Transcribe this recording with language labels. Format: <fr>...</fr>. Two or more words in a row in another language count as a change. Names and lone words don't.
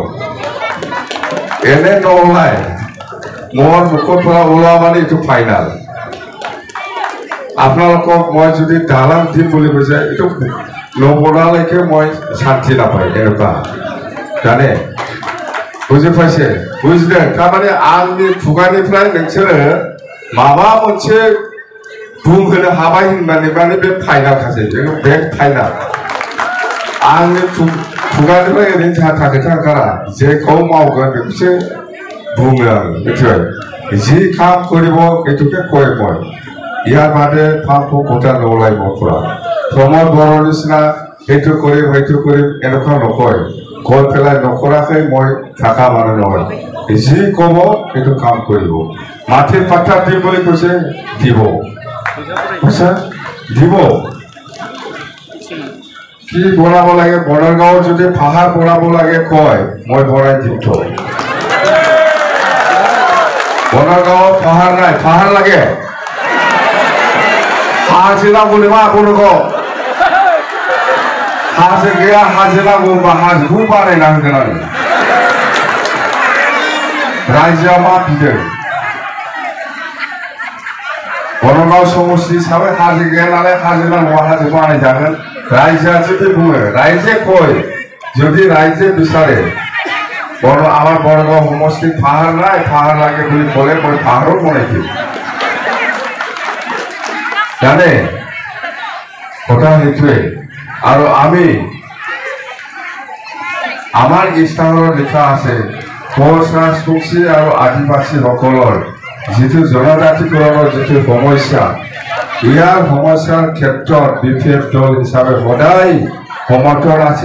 <as>এনে নোলাই মোৰ মুখৰ পৰা ওলোৱা মানে এইটো ফাইনাল। আপোনালোকক মই যদি দালান দিম বুলি কৈছে এইটো নবনালৈকে মই শান্তি নাপায়, এনেকুৱা জানে, বুজি পাইছে? বুজিলে?</as> <brx>थारमाने आंनि खुगानिफ्राय नोंसोरो माबा मोनसे बुंहोनो हाबाय होननानै माने बे फाइनाल खासै, बे फाइनाल। आंनि खुगानिफ्राय ओरैनो थाखो थांखारा, जेखौ मावगोन बेखौसो बुङो आं, मिथिबाय?</brx> <as>जि কাম কৰিব এইটোকে কয় মই। ইয়াৰ বাদে ফাল্টু কথা নোলাই মোৰ পৰা। প্ৰমোদ বড়োৰ নিচিনা সেইটো কৰিম এনেকুৱা নকয়। কৈ পেলাই নকৰাকৈ মই থকা মানুহ নহয়। যি ক'ব সেইটো কাম কৰিব। মাটিৰ পাত্তা দিম বুলি কৈছে, দিব। বুজিছা? দিব। কি বনাব লাগে, বনগাঁৱত যদি পাহাৰ বনাব লাগে কয়, মই বনাই দিম তো। বনগাঁৱত পাহাৰ নাই, পাহাৰ লাগে।</as> <brx>हाजिरा बोलेबा आपनखौ हाजो गैया, हाजिरा बोलबा हाजोखौ बानायना होगोन आं। रायजोआ मा बिदों? बरगाव समष्टि हिसाबै हाजो गैया नालाय हाजो नांगौ, हाजो बानायजागोन। रायजोआ जुदि बुङो, रायजो कय, जुदि रायजो</brx> <as>বিচাৰে আমার বরগাঁও সমষ্টি পাহাড় নাই, পাহাড় লাগে বলে বলে মই পাহাড়ও বনাই দিই। জানে কথা সেইটোৱে। আৰু আমি আমাৰ ইস্তাহাৰত লিখা আছে কোচ ৰাজবংশী আৰু আদিবাসীসকলৰ যিটো জনজাতিকৰণৰ যিটো সমস্যা, ইয়াৰ সমস্যাৰ ক্ষেত্ৰত বিপিএফ দল হিচাপে সদায় সমৰ্থন আছে।</as>